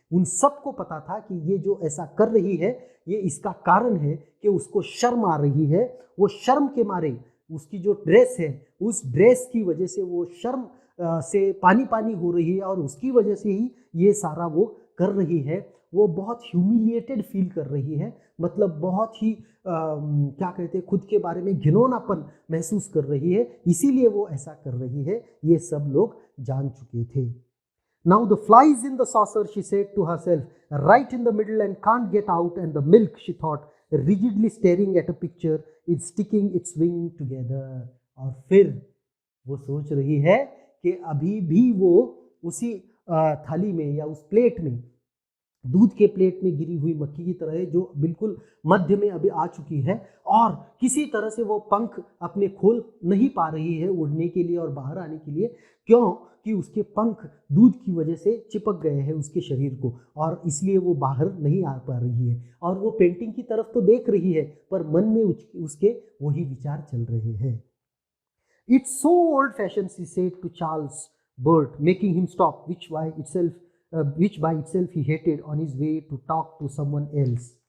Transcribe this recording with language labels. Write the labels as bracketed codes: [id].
[hi] उन सबको पता था कि ये जो ऐसा कर रही है ये इसका कारण है कि उसको शर्म आ रही है, वो शर्म के मारे उसकी जो ड्रेस है उस ड्रेस की वजह से वो शर्म से पानी पानी हो रही है, और उसकी वजह से ही ये सारा वो कर रही है। वो बहुत ह्यूमिलिएटेड फील कर रही है, मतलब बहुत ही क्या कहते हैं, खुद के बारे में घिनौनापन महसूस कर रही है, इसीलिए वो ऐसा कर रही है, ये सब लोग जान चुके थे। [en] Now the fly is in the saucer, she said to herself, right in the middle and can't get out, and the milk, she thought, rigidly staring at a picture, is sticking its wing together. [hi] और फिर वो सोच रही है कि अभी भी वो उसी थाली में या उस प्लेट में, दूध के प्लेट में गिरी हुई मक्खी की तरह है, जो बिल्कुल मध्य में अभी आ चुकी है और किसी तरह से वो पंख अपने खोल नहीं पा रही है उड़ने के लिए और बाहर आने के लिए। क्यों? कि उसके पंख दूध की वजह से चिपक गए हैं उसके शरीर को, और इसलिए वो बाहर नहीं आ पा रही है। और वो पेंटिंग की तरफ तो देख रही है, पर मन में उसके वही विचार चल रहे हैं। [en] It's so old-fashioned, she said to Charles Burt, making him stop, which by itself he hated, on his way to talk to someone else.